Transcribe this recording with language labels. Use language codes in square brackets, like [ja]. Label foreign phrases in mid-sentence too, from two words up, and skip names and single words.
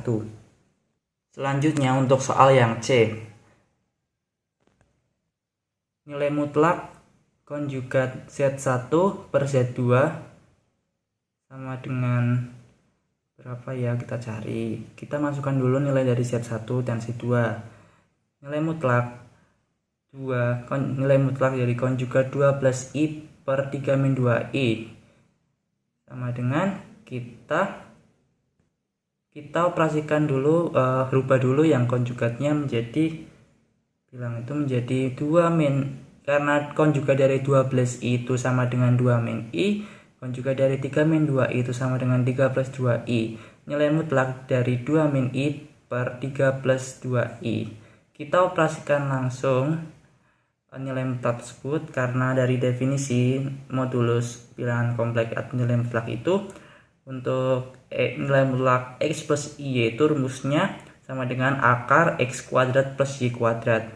[id] Selanjutnya untuk soal yang C, nilai mutlak konjugat Z1 per Z2 sama dengan berapa ya, kita cari. Kita masukkan dulu nilai dari Z1 dan Z2. Nilai mutlak dari konjugat 2 plus I per 3 min 2I sama dengan kita operasikan dulu, rubah dulu yang konjugatnya menjadi bilang itu menjadi 2 min, karena konjugat dari 2 plus I itu sama dengan 2 min I, konjugat dari 3 min 2I itu sama dengan 3 plus 2I. Nilai mutlak dari 2 min I per 3 plus 2I. Kita operasikan langsung nilai mutlak tersebut karena dari definisi modulus bilangan kompleks atau nilai mutlak itu untuk nilai mutlak x plus y itu rumusnya sama dengan akar x kuadrat plus y kuadrat.